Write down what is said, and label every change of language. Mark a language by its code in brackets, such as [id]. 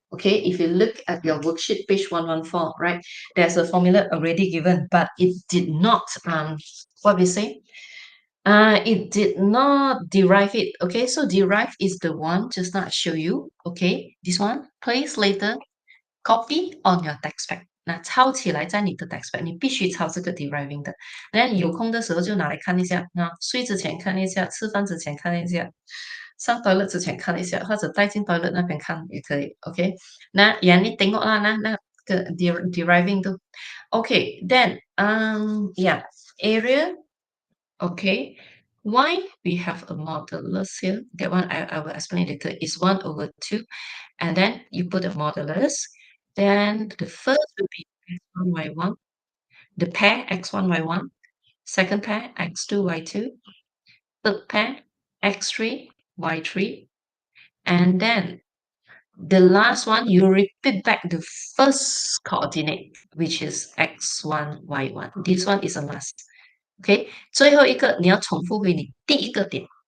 [en] Okay, if you look at your worksheet page 114, right, there's a formula already given, but it did not what we say. It did not derive it. Okay, so derive is the one just now I show you. Okay, this one, place later, copy on your text pad. [zh] 那抄起来在你的 text pad，你必须抄这个 deriving 的。那有空的时候就拿来看一下，那睡之前看一下，吃饭之前看一下，上 toilet 之前看一下，或者带进 toilet 那边看也可以。 [ms] OK，那 yang ni tengok lah [zh] 那个 [ms] deriving tu. [en] Okay, then yeah, area. Okay, why we have a modulus here? That one I will explain later. Is 1/2, and then you put a modulus. Then the first will be x1, y1, the pair x1, y1, second pair x2, y2, third pair x3, y3, and then the last one, you repeat back the first coordinate, which is x1, y1. This one is a must. [zh] OK，最后一个你要重复回你第一个点。